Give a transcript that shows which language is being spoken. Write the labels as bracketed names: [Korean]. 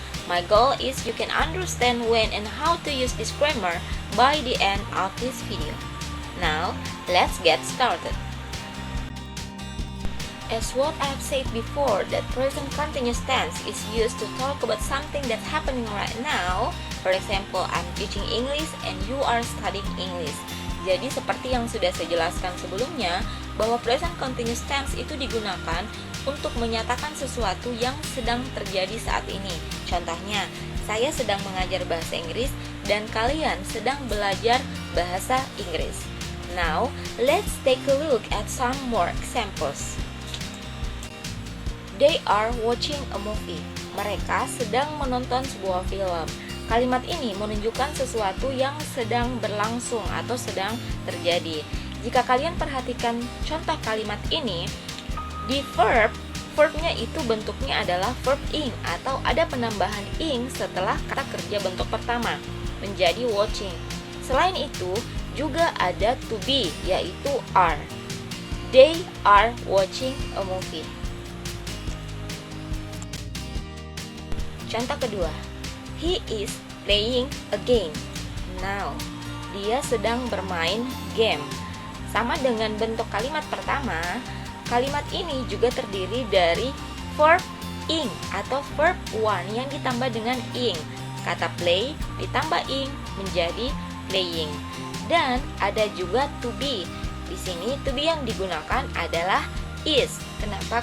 [English] My goal is you can understand when and how to use this grammar by the end of this video. Now, let's get started. As what I've said before, that present continuous tense is used to talk about something that's happening right now. For example, I'm teaching English and you are studying English. [Indonesian] Jadi seperti yang sudah saya jelaskan sebelumnya, bahwa present continuous tense itu digunakan untuk menyatakan sesuatu yang sedang terjadi saat ini. Contohnya, saya sedang mengajar bahasa Inggris dan kalian sedang belajar bahasa Inggris. [English] Now, let's take a look at some more examples. They are watching a movie. [Indonesian] Mereka sedang menonton sebuah film. Kalimat ini menunjukkan sesuatu yang sedang berlangsung atau sedang terjadi. Jika kalian perhatikan contoh kalimat ini, di verbnya itu bentuknya adalah verb ing atau ada penambahan ing setelah kata kerja bentuk pertama menjadi watching. Selain itu, juga ada to be, yaitu are. [English] They are watching a movie. [Indonesian] Contoh kedua, [English] he is playing a game. [Indonesian] Now, dia sedang bermain game. Sama dengan bentuk kalimat pertama, kalimat ini juga terdiri dari verb ing atau verb one yang ditambah dengan ing. Kata play ditambah ing menjadi playing. Dan ada juga to be. Di sini to be yang digunakan adalah is. Kenapa?